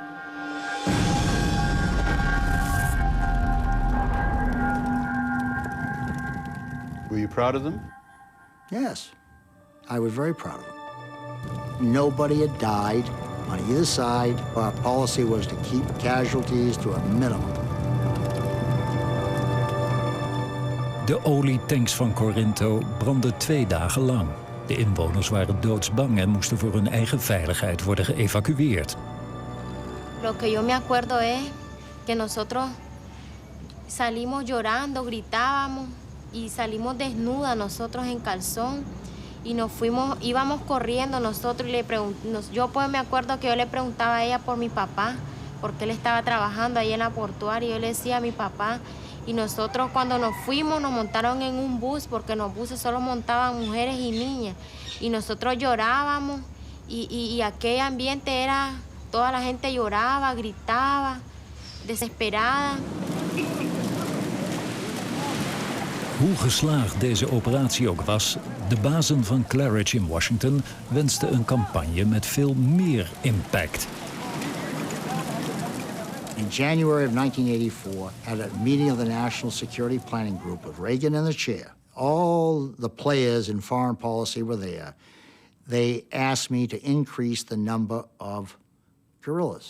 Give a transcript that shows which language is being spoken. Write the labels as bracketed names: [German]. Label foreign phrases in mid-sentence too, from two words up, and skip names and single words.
[English] Were you proud of them? Yes, I was very proud of them. Nobody had died on either side. Our policy was to keep casualties to a minimum. [Dutch] De olietanks van Corinto brandden 2 dagen lang. De inwoners waren doodsbang en moesten voor hun eigen veiligheid worden geëvacueerd. [Spanish] Lo que yo me acuerdo es que nosotros salimos llorando, gritábamos y salimos desnudas nosotros en calzón y nos fuimos, íbamos corriendo nosotros y yo pues me acuerdo que yo le preguntaba a ella por mi papá porque él estaba trabajando ahí en la portuaria y yo le decía a mi papá y nosotros cuando nos fuimos nos montaron en un bus porque en los buses solo montaban mujeres y niñas y nosotros llorábamos y aquel ambiente era, toda la gente lloraba, gritaba, desesperada. [Dutch] Hoe geslaagd deze operatie ook was, de bazen van Claridge in Washington wensten een campagne met veel meer impact. [English] In January of 1984, at a meeting of the National Security Planning Group with Reagan in the chair, all the players in foreign policy were there. They asked me to increase the number of guerrillas.